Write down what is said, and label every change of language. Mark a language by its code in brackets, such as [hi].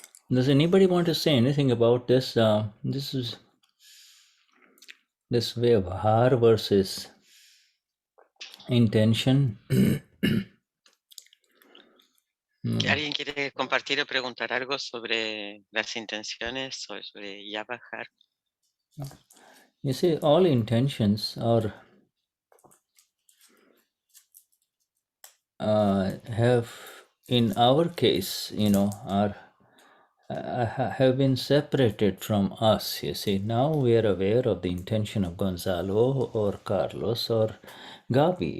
[en] Does anybody want to say anything about this? This is this way of har versus intention. [es] ¿Alguien quiere compartir o preguntar algo sobre las intenciones o sobre ya bajar? [en] You see, all intentions are have, in our case, are have been separated from us. You see, now we are aware of the intention of Gonzalo or Carlos or Gabi.